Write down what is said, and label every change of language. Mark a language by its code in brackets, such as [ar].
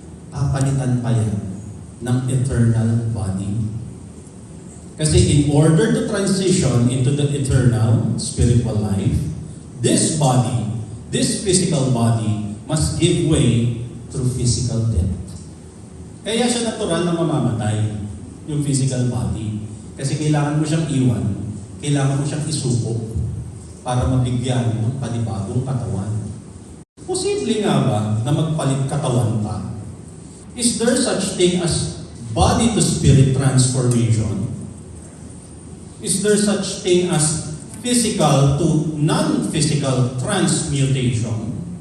[tl] Papalitan pa yan ng eternal body. [en] Kasi in order to transition into the eternal spiritual life, this body, this physical body, must give way through physical death. [tl] Kaya siya natural na mamamatay, yung physical body. Kasi kailangan mo siyang iwan, kailangan mo siyang isuko para mabigyan ng panibagong katawan. Posible nga ba na magpalit katawan pa? [en] Is there such thing as body-to-spirit transformation? Is there such thing as physical to non-physical transmutation?